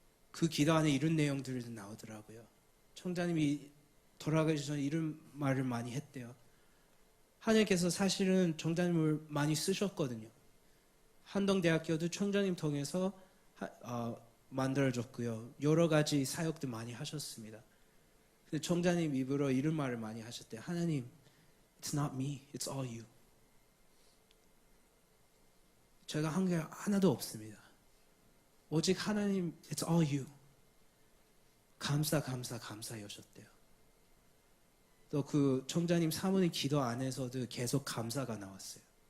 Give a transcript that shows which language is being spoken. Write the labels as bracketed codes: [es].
[ko] 그 기도 안에 이런 내용들이 나오더라고요. 청장님이 돌아가기 전에 이런 말을 많이 했대요. 하나님께서 사실은 청장님을 많이 쓰셨거든요. 한동대학교도 청장님 통해서 만들어졌고요. 여러 가지 사역도 많이 하셨습니다. 근데 청장님 입으로 이런 말을 많이 하셨대. [en] 하나님, it's not me, it's all you. [ko] 제가 한 게 하나도 없습니다. 오직 하나님, [en] it's all you. [ko] 감사하셨대요. 또 그 청장님 사모님 기도 안에서도 계속 감사가 나왔어요.